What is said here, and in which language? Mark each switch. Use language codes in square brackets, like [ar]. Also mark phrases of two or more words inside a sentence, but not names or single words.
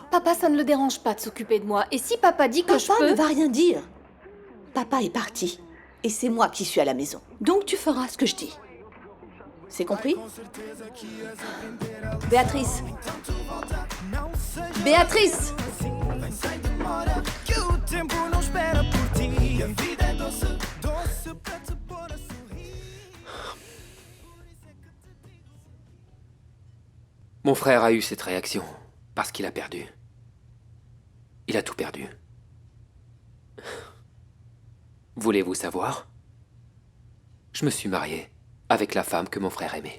[fr] Papa, ça ne le dérange pas de s'occuper de moi. Et si papa dit que Papa je peux... ne va rien dire. Papa est parti. Et c'est moi qui suis à la maison. Donc tu feras ce que je dis. C'est compris? Béatrice. Béatrice! [pt] Que o tempo não espera por ti. A vida é doce, doce pra te pôr a sorrir. [fr] Mon frère a eu cette réaction parce qu'il a perdu. Il a tout perdu. Voulez-vous savoir? Je me suis marié avec la femme que mon frère aimait.